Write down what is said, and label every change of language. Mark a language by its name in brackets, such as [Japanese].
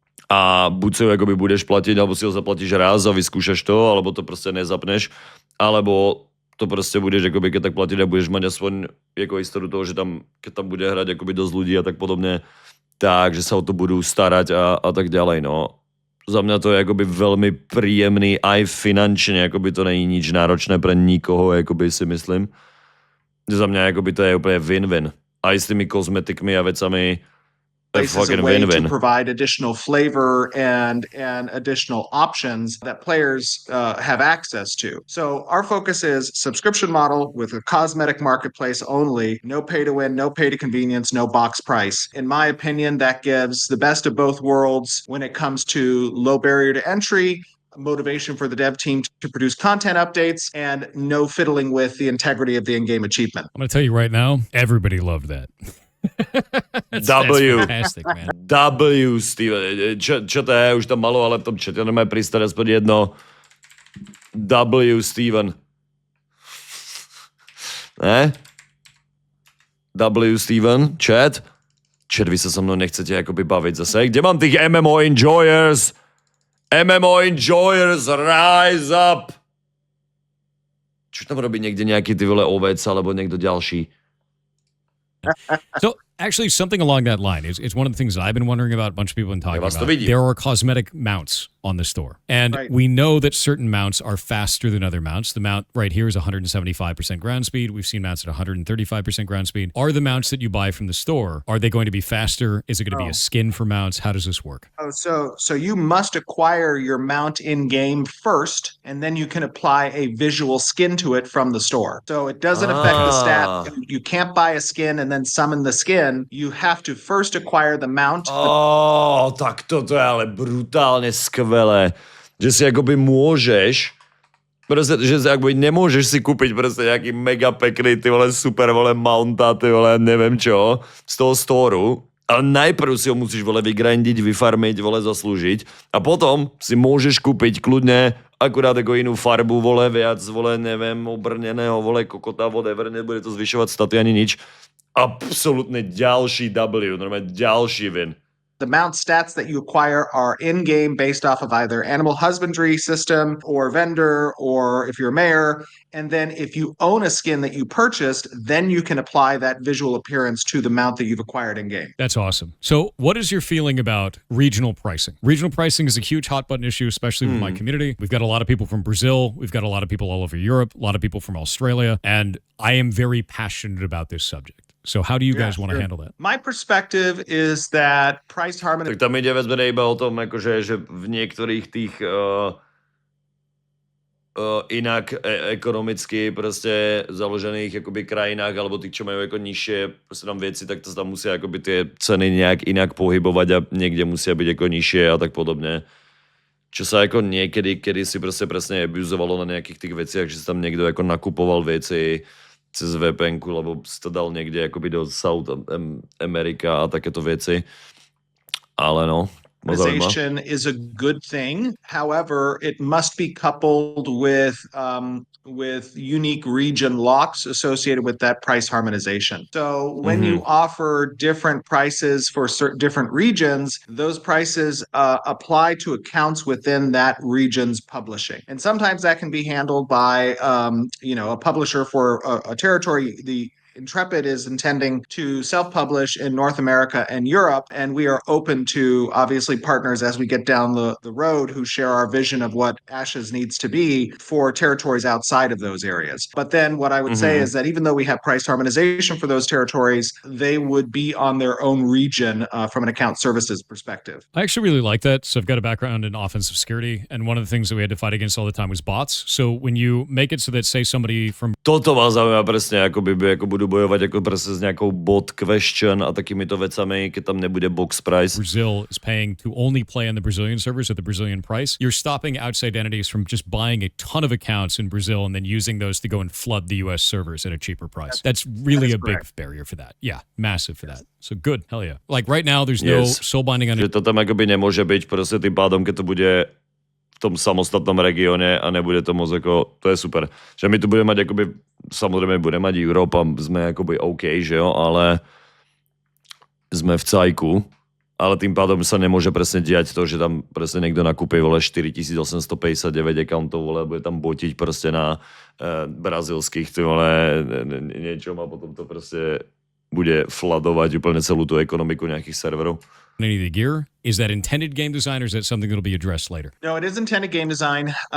[Slovak] a buď si ho akoby budeš platiť, alebo si ho zaplatíš raz a vyskúšaš to, alebo to proste nezapneš, alebo to proste budeš akoby keď tak platiť a budeš mať aspoň ako istotu toho, že tam, keď tam bude hrať akoby dosť ľudí a tak podobne, takže sa o to budú starať a tak ďalej, no. Za mňa to je akoby veľmi príjemný aj finančne, akoby to není nič náročné pre nikoho, akoby si myslím. Za mňa akoby to je úplne win-win. Aj s tými kozmetikmi a vecami [English] is a way to provide additional flavor and additional options that players have access to. So our focus is subscription model with a cosmetic marketplace only, no pay to win, no pay to convenience, no box price. In my opinion, that gives the best of both worlds when it comes to low barrier to entry, motivation for the dev team to produce content updates, and no fiddling with the integrity of the in-game achievement. I'm going to tell you right now, everybody loved that. That's fantastic, man. [Slovak] W, Steven. Čo to je? Už tam malo, ale v tom čete nemá pristať aspoň jedno. [English] W, Steven. [Slovak] Ne? W, Steven. Chat? Chat, vy sa so mnou nechcete akoby baviť zase. Kde mám tých [English] MMO enjoyers? MMO enjoyers, rise up! [Slovak] Čo tam robí niekde nejaký ty vole ovec alebo niekto ďalší? [English] So actually something along that line is one of the things that I've been wondering about, a bunch of people have been talking about. There are cosmetic mounts on the store. And Right. we know that certain mounts are faster than other mounts. The mount right here is 175% ground speed. We've seen mounts at 135% ground speed. Are the mounts that you buy from the store, are they going to be faster? Is it going to be a skin for mounts? How does this work? Oh, so you must acquire your mount in game first, and then you can apply a visual skin to it from the store. So it doesn't affect the stat. You can't buy a skin and then summon the skin. You have to first acquire the mount. [Slovak] Tak toto je ale brutálne skvelé. Že si akoby môžeš, proste, že si akoby nemôžeš si kúpiť proste nejaký mega pekný, ty vole, super, vole, mounta, ty vole, neviem čo, z toho storu. Ale najprv si ho musíš, vole, vygrindiť, vyfarmiť, vole, zaslúžiť. A potom si môžeš kúpiť kľudne akurát ako inú farbu, vole, viac, vole, neviem, obrneného, vole, kokota, whatever, nebude to zvyšovať staty ani nič. Absolútne ďalší W, normálne ďalší win. [English] The mount stats that you acquire are in-game based off of either animal husbandry system or vendor, or if you're a mayor. And then if you own a skin that you purchased, then you can apply that visual appearance to the mount that you've acquired in-game. That's awesome. So what is your feeling about regional pricing? Regional pricing is a huge hot button issue, especially with my community. We've got a lot of people from Brazil. We've got a lot of people all over Europe, a lot of people from Australia. And I am very passionate about this subject. So how do you guys want to handle that? My perspective is that price harmonization. [Slovak] Tak tam ide vezme iba o tom, akože, že v niektorých tých inak ekonomicky proste založených akoby krajinách, alebo tých, čo majú ako nižšie proste tam veci, tak to tam musia akoby tie ceny nejak inak pohybovať a niekde musia byť ako nižšie a tak podobne. Čo sa ako niekedy, kedy si proste presne abuzovalo na nejakých tých veciach, že si tam niekto ako nakupoval veci cez VPN-ku, lebo si to dal niekde akoby do South America a takéto veci. Ale no, [English] Organization is a good thing. However, it must be coupled with unique region locks associated with that price harmonization. So when you offer different prices for certain different regions, those prices apply to accounts within that region's publishing. And sometimes that can be handled by a publisher for a territory. The Intrepid is intending to self-publish in North America and Europe, and we are open to obviously partners as we get down the road who share our vision of what Ashes needs to be for territories outside of those areas. But then what I would say is that even though we have price harmonization for those territories, they would be on their own region from an account services perspective. I actually really like that. So I've got a background in offensive security, and one of the things that we had to fight against all the time was bots. So when you make it so that, say, somebody from... [Slovak] Toto ma zaujíma presne, ako budú bojovať ako presne s nejakou [English] bot question [Slovak] a takýmito vecami, keď tam nebude [English] box price. Brazil is paying to only play on the Brazilian servers at the Brazilian price. You're stopping outside entities from just buying a ton of accounts in Brazil and then using those to go and flood the US servers at a cheaper price. That's really a big barrier for that. Yeah, massive for that. So good. Hell yeah. Like right now, there's no soul binding on it. [Slovak] Že to tam akoby nemôže byť proste tým pádom, keď to bude v tom samostatnom regióne a nebude to moc ako, to je super. Že my tu budeme mať akoby, samozrejme budeme mať Európa, sme akoby OK, že jo, ale sme v cajku, ale tým pádom sa nemôže presne diať to, že tam presne niekto nakúpi, vole, 4859 accountov, vole, bude tam botiť proste na brazilských, ty vole, niečom a potom to proste bude fladovať úplne celú tú ekonomiku nejakých serverov. [English] Any of the gear? Is that intended game design, or is that something that'll be addressed later? No, it is intended game design.